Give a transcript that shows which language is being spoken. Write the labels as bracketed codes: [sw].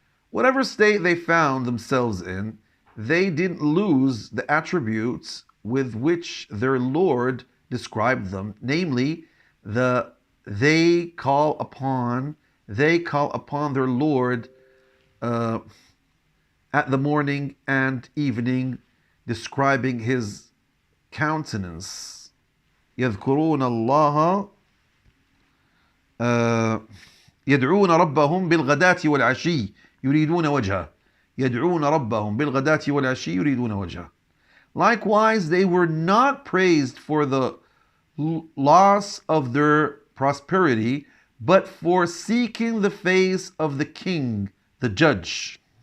[en] Whatever state they found themselves in, they didn't lose the attributes with which their Lord described them, namely, they call upon their Lord at the morning and evening, describing his countenance. [ar] يذكرون الله يدعون ربهم بالغداة والعشي يريدون وجهه. يدعون ربهم بالغداة والعشي يريدون وجهه. [en] Likewise, they were not praised for the loss of their prosperity, but for seeking the face of the king, the judge.